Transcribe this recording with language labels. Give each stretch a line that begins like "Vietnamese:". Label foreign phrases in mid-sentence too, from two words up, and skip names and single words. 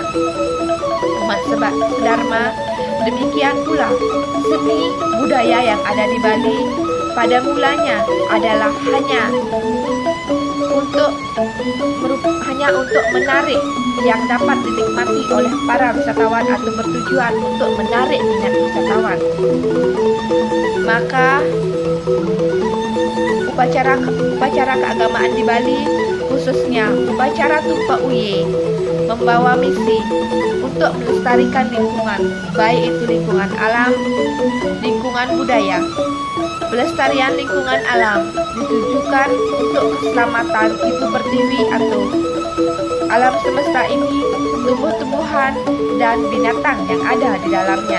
Indonesian: Umat Dharma, demikian pula seni budaya yang ada di Bali pada mulanya adalah hanya untuk menarik yang dapat dinikmati oleh para wisatawan atau bertujuan untuk menarik minat wisatawan. Maka upacara keagamaan di Bali, khususnya upacara Tumpak Uye, membawa misi untuk melestarikan lingkungan, baik itu lingkungan alam, lingkungan budaya. Pelestarian lingkungan alam ditujukan untuk keselamatan ibu pertiwi atau alam semesta ini, tumbuh-tumbuhan, dan binatang yang ada di dalamnya.